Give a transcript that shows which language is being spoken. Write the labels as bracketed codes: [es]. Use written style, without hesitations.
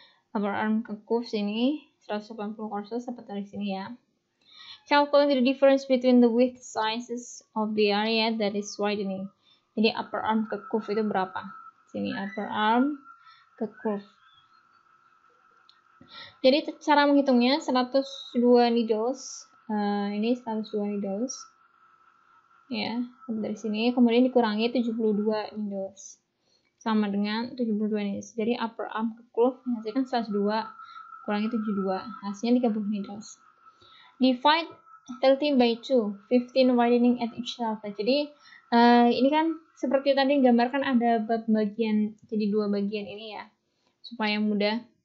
[id] Upper arm ke cuff sini 180 courses dapat dari sini ya. [en] Calculate the difference between the width sizes of the area that is widening. [id] Jadi upper arm ke cuff itu berapa? Sini upper arm ke cuff. Jadi cara menghitungnya 102 needles. Ini 102 needles. Ya, dari sini kemudian dikurangi 72 needles. Sama dengan 72 needles. Jadi upper arm ke cuff hasilkan 102 kurangi 72. Hasilnya 30 needles. [en] Divide 30 by 2, 15 widening at each side. [id] Jadi ini kan seperti tadi gambarkan ada bagian, jadi 2 bagian ini ya, supaya mudah.